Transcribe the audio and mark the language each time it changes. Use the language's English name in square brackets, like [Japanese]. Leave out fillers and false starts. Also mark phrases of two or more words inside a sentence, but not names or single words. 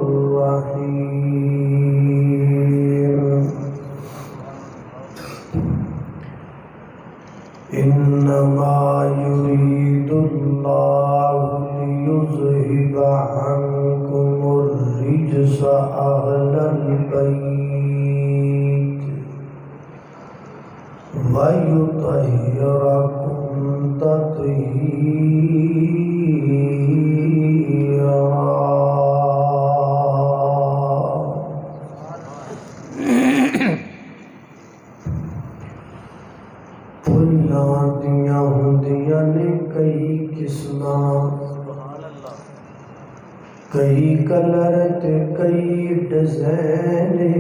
[Arabic] الرحيم إنما يريد الله ليذهب عنكم الرجس أهل البيت ويطهركم تطهيرا. [Punjabi] پھلاں دیاں ہوندیاں نے کئی قسماں، کئی کلر تے کئی ڈیزائن،